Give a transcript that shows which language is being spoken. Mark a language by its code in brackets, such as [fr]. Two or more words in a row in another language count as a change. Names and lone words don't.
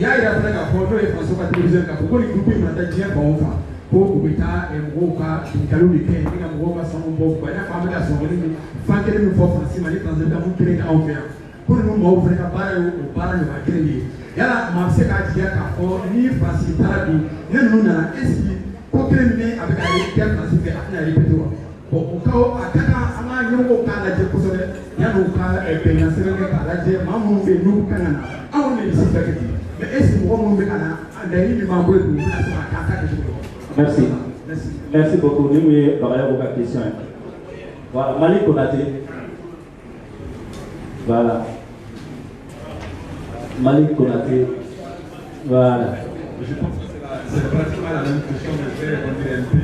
[bm] y'a yira fana k'a fɔ n'o ye faso ka télévision k'a fɔ ko nin groupe in mana taa diɲɛ fan o fan ko u bɛ taa mɔgɔw ka ɲininkaliw de kɛ ni ka mɔgɔw ka sanu bɔ i n'a fɔ an bɛ ka sɔngɔli min fan kelen min fɔ Faransi ma ni Faransi damu kelen kɛ anw fɛ yan ko ninnu mɔgɔw fana ka baara ye o baara ɲɔgɔn kelen de ye yala maa bɛ se k'a jigiya k'a fɔ ni Faransi taara bi ne ninnu nana [fr] est ce que [bm] ko kelen min a bɛ ka ye kɛ Faransi fɛ a tɛna répéter wa bon o ka a ka kan an ka ɲɛmɔgɔw k'a lajɛ kosɛbɛ yanni u ka bɛnkan sɛbɛn kɛ k'a lajɛ maa minnu bɛ yen n'u kan ka na anw de bɛ se bɛɛ kɛ ten [fr] mais est ce que [bm] mɔgɔ minnu bɛ ka na laɲini min b'an bolo bi u bɛna se ka k'a ta kɛcogo dɔn. [fr] Merci. Merci beaucoup. Nous avons parlé de question. Voilà, Malik Konaté. Voilà. Malik Konaté. Voilà. Je pense que c'est pratiquement la même question, mais je vais répondre un peu.